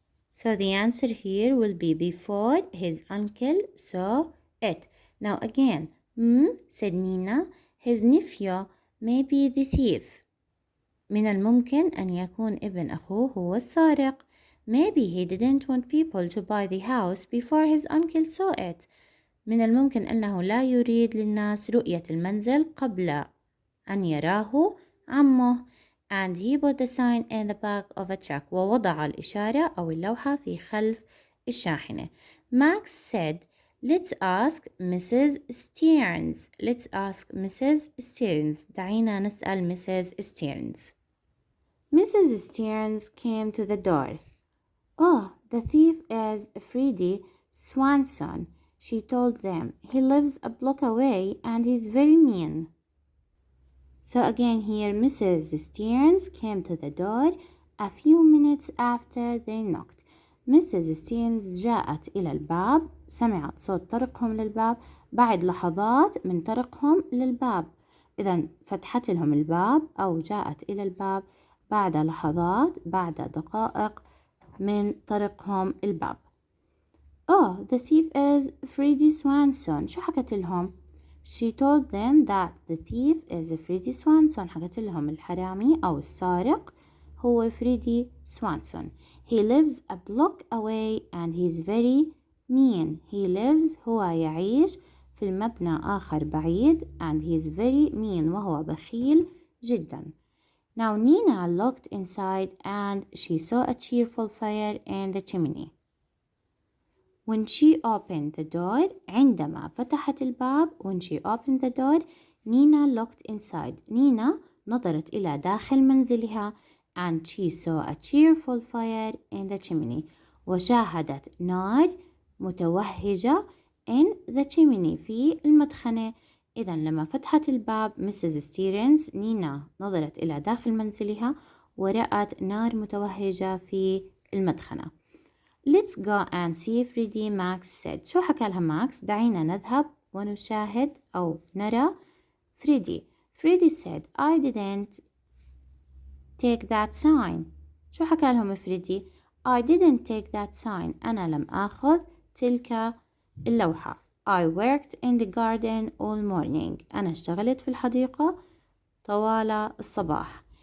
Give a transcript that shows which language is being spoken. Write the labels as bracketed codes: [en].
[en] So the answer here will be before his uncle saw it. Now again, said Nina, his nephew may be the thief. [ar] من الممكن أن يكون ابن أخوه هو السارق. [en] Maybe he didn't want people to buy the house before his uncle saw it. [ar] من الممكن أنه لا يريد للناس رؤية المنزل قبل أن يراه عمه. [en] And he put the sign in the back of a truck. [ar] ووضع الإشارة أو اللوحة في خلف الشاحنة. [en] Max said, let's ask Mrs. Stearns. Let's ask Mrs. Stearns. [ar] دعينا نسأل Mrs. [en] Stearns. Mrs. Stearns came to the door. Oh, the thief is Freddie Swanson, she told them. He lives a block away and he's very mean. So again here, Mrs. Stearns came to the door a few minutes after they knocked. Mrs. [ar] Stearns جاءت إلى الباب. سمعت صوت طرقهم للباب بعد لحظات من طرقهم للباب. إذن فتحت لهم الباب أو جاءت إلى الباب بعد لحظات بعد دقائق من طرقهم الباب. [en] Oh, the thief is Freddie Swanson. [ar] شو حكت لهم؟ [en] She told them that the thief is Freddie Swanson. [ar] حكت لهم الحرامي أو السارق هو فريدي سوانسون. [en] He lives a block away and he's very mean. He lives [ar] هو يعيش في المبنى آخر بعيد [en] and he's very mean [ar] وهو بخيل جدا. [en] Now Nina looked inside and she saw a cheerful fire in the chimney. When she opened the door, [ar] عندما فتحت الباب, [en] when she opened the door, Nina looked inside. Nina [ar] نظرت إلى داخل منزلها [en] and she saw a cheerful fire in the chimney. [ar] وشاهدت نار متوهجة [en] in the chimney [ar] في المدخنة. إذا لما فتحت الباب مسز ستيرنز، نينا نظرت إلى داخل منزلها ورأت نار متوهجة في المدخنة. [en] Let's go and see Freddie, Max said. [ar] شو حكى لها ماكس؟ دعينا نذهب ونشاهد أو نرى فريدي. [en] Freddie said, I didn't take that sign. [ar] شو حكى لهم فريدي؟ [en] I didn't take that sign. [ar] أنا لم آخذ تلك اللوحة. [en] I worked in the garden all morning. [ar] أنا اشتغلت في الحديقة طوال الصباح.